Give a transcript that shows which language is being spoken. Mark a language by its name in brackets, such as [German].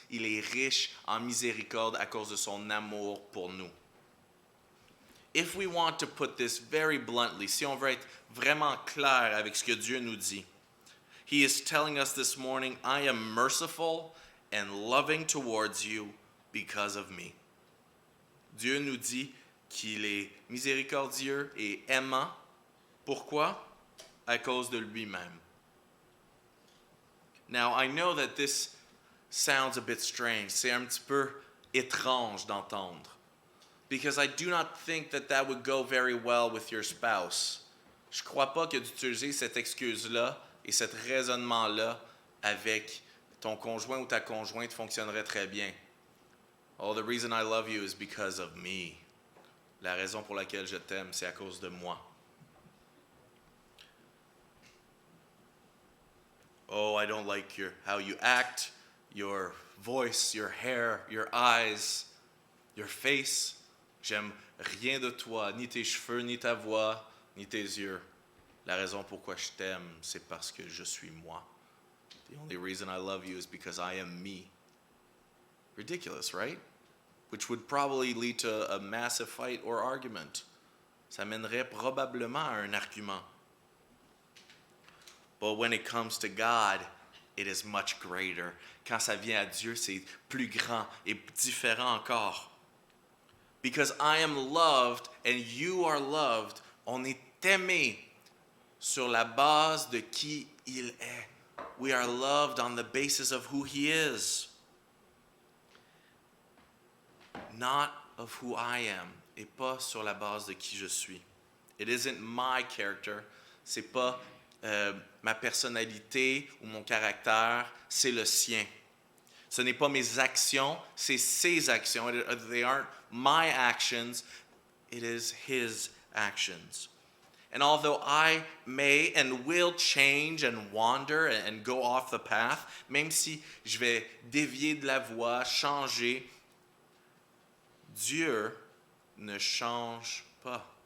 [French] Il est riche en miséricorde à cause de son amour pour nous. [English] if we want to put this very bluntly, [French] si on veut être vraiment clair avec ce que Dieu nous dit, [English] He is telling us this morning, I am merciful and loving towards you because of me. [French] Dieu nous dit qu'il est miséricordieux et aimant. Pourquoi? À cause de lui-même. [English] Now, I know that this sounds a bit strange. [French] C'est un petit peu étrange d'entendre. [English] Because I do not think that that would go very well with your spouse. [French] Je ne crois pas que d'utiliser cette excuse-là et cet raisonnement-là avec ton conjoint ou ta conjointe fonctionnerait très bien. [English] Oh, the reason I love you is because of me. [French] La raison pour laquelle je t'aime, c'est à cause de moi. [English] Oh, I don't like how you act, your voice, your hair, your eyes, your face. [French] J'aime rien de toi, ni tes cheveux, ni ta voix, ni tes yeux. La raison pourquoi je t'aime, c'est parce que je suis moi. [English] The only reason I love you is because I am me. Ridiculous, right? Which would probably lead to a massive fight or argument. [French] Ça mènerait probablement à un argument. [English] But when it comes to God, it is much greater. [French] Quand ça vient à Dieu, c'est plus grand et différent encore. [English] Because I am loved and you are loved, [French] on est aimé sur la base de qui il est. [English] We are loved on the basis of who he is. Not of who I am, [French] et pas sur la base de qui je suis. [English] It isn't my character, [French] c'est pas ma personnalité ou mon caractère, c'est le sien. Ce n'est pas mes actions, c'est ses actions. [English] They aren't my actions, it is his actions. And although I may and will change and wander and go off the path, [French] même si je vais dévier de la voie, changer, Dieu ne change pas.